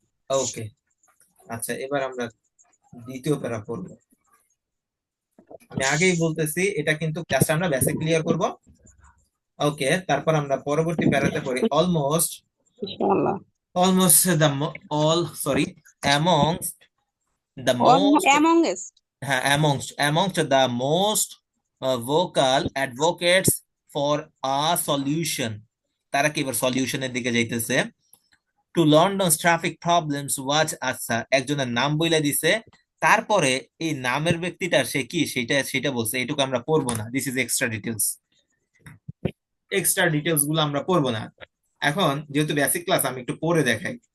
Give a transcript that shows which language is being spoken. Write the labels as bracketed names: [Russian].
[Bangla] ওকে। আচ্ছা, এবার আমরা দ্বিতীয় প্যারা পড়বো। আমি আগেই বলতেছি এটা কিন্তু ক্লাসটা আমরা বেসিক ক্লিয়ার করব। ওকে, তারপর আমরা পরবর্তী প্যারাতে পড়ি অলমোস্ট, ইনশাআল্লাহ। [English] Almost the all sorry amongst the most, amongst. হ্যাঁ, amongst the most vocal advocates for a solution, [Bangla] তারা কি এবার সলিউশনের দিকে যাইতেছে। [English] to London traffic problems was, [Bangla] আচ্ছা একজনের নাম বইলা দিছে, তারপরে এই নামের ব্যক্তিটা সে কি সেটা সেটা বলছে, এটুকু আমরা পড়বো না, [English] This is extra details. [Bangla] Extra details গুলো আমরা পড়বো না। এখন যেহেতু বেসিক ক্লাস আমি একটু পড়ে দেখাই।